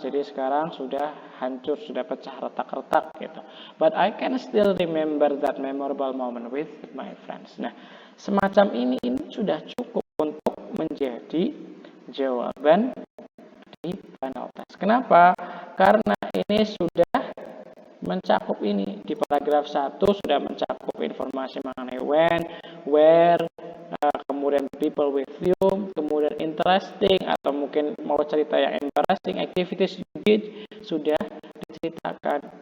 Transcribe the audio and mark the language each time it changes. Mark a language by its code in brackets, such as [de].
[id] Jadi sekarang sudah hancur, sudah pecah retak-retak gitu. [en] But I can still remember that memorable moment with my friends. [id] Nah, semacam ini sudah cukup untuk menjadi jawaban di panel tes. Kenapa? Karena ini sudah mencakup ini. Di paragraf 1 sudah mencakup informasi mengenai when, where, kemudian [en] people with you, [id] kemudian interesting atau mungkin mau cerita yang embarrassing, [en] activities you did [id] sudah diceritakan.